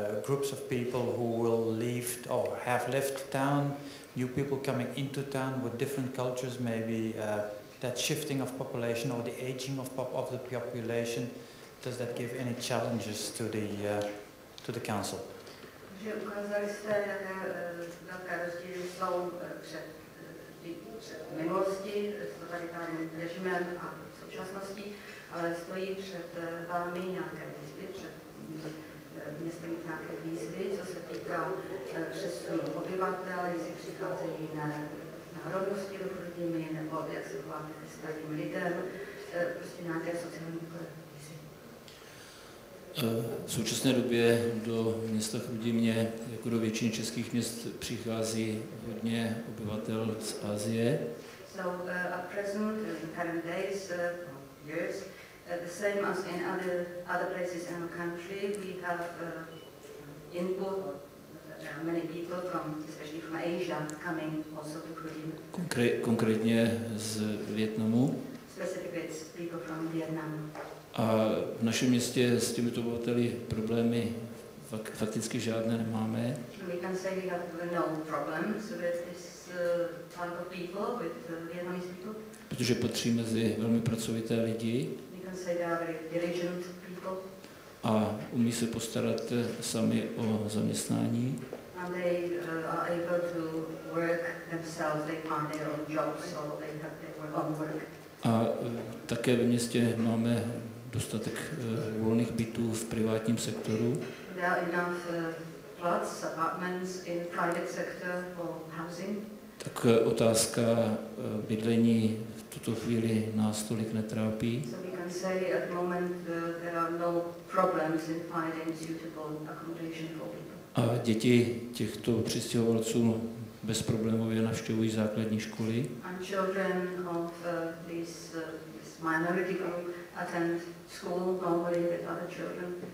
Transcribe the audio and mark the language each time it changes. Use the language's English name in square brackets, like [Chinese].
[English] Groups of people who will leave or have left town, new people coming into town with different cultures, maybe that shifting of population or the aging of the population. Does that give any challenges to the council? [Czech] Že ukázali jste, jaké velké rozdíly jsou před minulosti, s totalitárním režimem a v současnosti, ale stojí před vámi nějaké výzvy, před městem nějaké výzvy, co se týká přesunu obyvatel, jestli přicházejí na národnosti do Chrudymy, nebo jak se chováte ke starým lidem, prostě nějaké sociální výzvy. V současné době do města Chrudimě, jako do většiny českých měst, přichází hodně obyvatel z Asie. [English] So at present, in current days, years, the same as in other places in our country, we have input. There are many people especially from Asia, coming also to Chrudim. [Czech] Konkrétně z Vietnamu. [English] Specifically, it's people from Vietnam. [Czech] A v našem městě s těmito obyvateli problémy fakticky žádné nemáme. [English] We can say we have no problems with this type of people, with Vietnamese people. [Czech] Protože patří mezi velmi pracovité lidi. [English] We can say they are very diligent people. [Czech] A umí se postarat sami o zaměstnání. [English] And they are able to work themselves, they find their own jobs, so they have their own work. [Czech] A také ve městě máme dostatek volných bytů v privátním sektoru. [English] There are enough flats, apartments in private sector for housing. [Czech] Tak otázka bydlení v tuto chvíli nás tolik netrápí. [English] So we can say at the moment there are no problems in finding suitable accommodation for people. [Czech] A děti těchto přistěhovalců bezproblémově navštěvují základní školy. [English] And children of this minority group attend school normally with other children.